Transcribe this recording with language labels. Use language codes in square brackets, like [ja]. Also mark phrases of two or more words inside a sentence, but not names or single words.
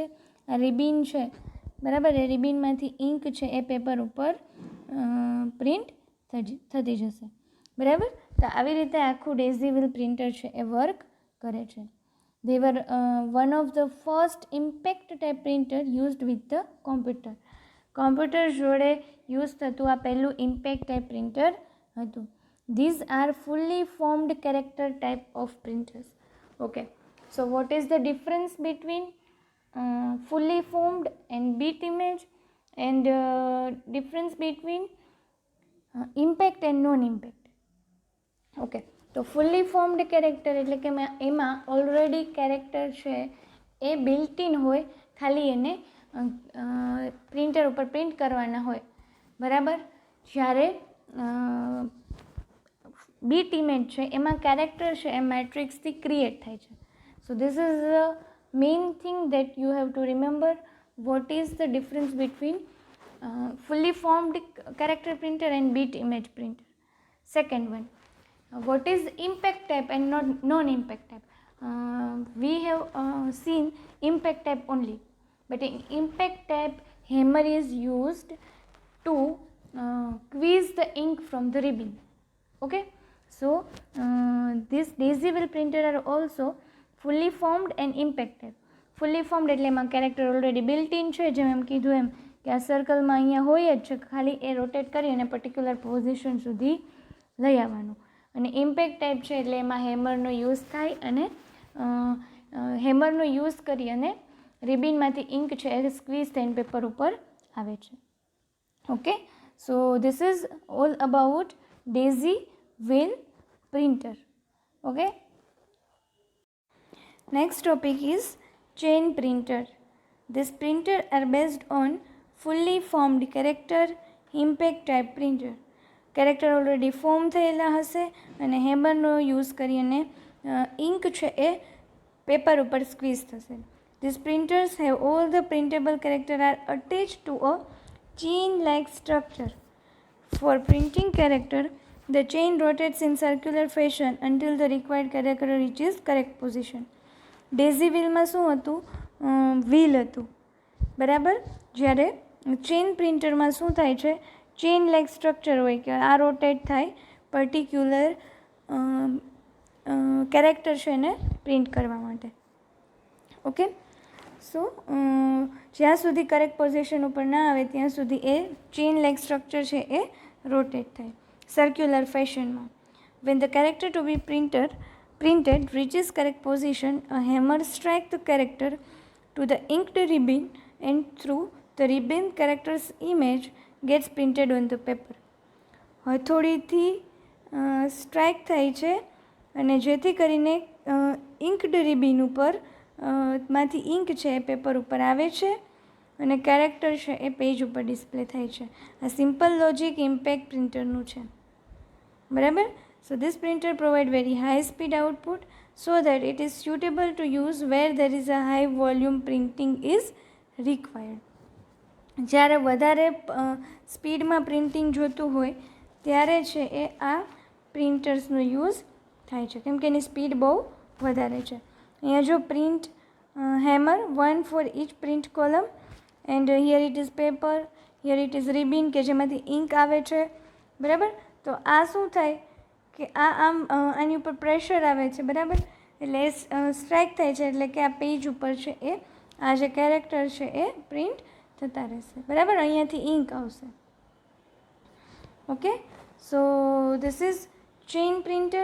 [gu] આ રિબિન છે, બરાબર, એ રિબિનમાંથી ઇંક છે એ પેપર ઉપર પ્રિન્ટ થતી જશે, બરાબર. તો આવી રીતે આખું [en] daisy wheel printer [gu] છે એ વર્ક કરે છે. [en] They were one of the first impact type printer used with the computer. [gu] કોમ્પ્યુટર જોડે યુઝ થતું આ પહેલું [en] impact type printer [gu] હતું. [en] These are fully formed character type of printers. Okay, so what is the difference between fully formed and bit image, and difference between impact and non-impact? [gu] ઓકે, તો [en] fully formed character [gu] એટલે કે એમાં [en] already character [gu] છે એ [en] built in [gu] હોય, ખાલી એને પ્રિન્ટર ઉપર પ્રિન્ટ કરવાના હોય, બરાબર. જ્યારે [en] bit image [gu] છે એમાં કેરેક્ટર છે એ મેટ્રિક્સથી ક્રિએટ થાય છે. [en] So this is the main thing that you have to remember. What is the difference between fully formed character printer and bit image printer. Second one, what is impact type and not non-impact type? We have seen impact type only, but in impact type hammer is used to squeeze the ink from the ribbon. Okay, so this daisy wheel printer are also fully formed and impact type. fully formed [gu] એટલે એમાં [en] character already built in [gu] છે, જેમ એમ કીધું એમ કે આ સર્કલમાં અહીંયા હોય જ છે, ખાલી એ રોટેટ કરી અને [en] particular position [gu] સુધી લઈ આવવાનું. અને [en] impact type [gu] છે એટલે એમાં હેમરનો યુઝ થાય અને હેમરનો યુઝ કરી અને રિબિનમાંથી ઇંક છે એ સ્ક્વીઝ થઈને પેપર ઉપર આવે છે. [en] Okay, so this is all about daisy wheel printer. Okay, next topic is chain printer. This printer are based on fully formed character impact type printer. character already form [gu] થયેલા હશે અને હેમરનો યુઝ કરી અને ઇંક છે એ પેપર ઉપર સ્ક્વીઝ થશે. [en] These printers have all the printable character are attached to a chain like structure. For printing character, the chain rotates in circular fashion until the required character reaches correct position. [gu] ડેઝી વ્હીલમાં શું હતું? વ્હીલ હતું, બરાબર. જ્યારે ચેન પ્રિન્ટરમાં શું થાય છે? [en] chain like structure [gu] હોય કે આ રોટેટ થાય [en] particular character [gu] છે એને પ્રિન્ટ કરવા માટે. [en] Okay, so [gu] જ્યાં સુધી [en] correct position [gu] ઉપર ના આવે ત્યાં સુધી એ [en] chain like structure [gu] છે એ રોટેટ થાય સર્ક્યુલર ફેશનમાં. [en] When the character to be printed reaches correct position, a hammer strikes the character to the inked ribbon, and through the ribbon character's image gets printed on the paper. [gu] હથોડીથી સ્ટ્રાઇક થાય છે અને જેથી કરીને [en] inked ribbon [gu] ઉપર માંથી ઇંક છે એ પેપર ઉપર આવે છે અને કેરેક્ટર છે એ પેજ ઉપર ડિસ્પ્લે થાય છે. આ [en] simple logic [gu] ઇમ્પેક્ટ પ્રિન્ટરનું છે, બરાબર. So this printer provide very high speed output so that it is suitable to use where there is a high volume printing is required. જ્યારે વધારે સ્પીડમાં પ્રિન્ટિંગ જોતું હોય ત્યારે છે એ આ પ્રિન્ટર્સનો યુઝ થાય છે, કેમ કે એની સ્પીડ બહુ વધારે છે. અહીંયા જો [en] print hammer 1 for each print column, and here it is paper, here it is ribbon [gu] કે જેમાંથી ઇંક આવે છે, બરાબર. તો આ શું થાય કે આ આની ઉપર પ્રેશર આવે છે, બરાબર, એટલે સ્ટ્રાઇક થાય છે, એટલે કે આ પેજ ઉપર છે એ આ જે કેરેક્ટર છે એ પ્રિન્ટ થતા રહેશે, બરાબર. અહીંયાથી ઇંક આવશે. [en] Okay, so this is chain printer.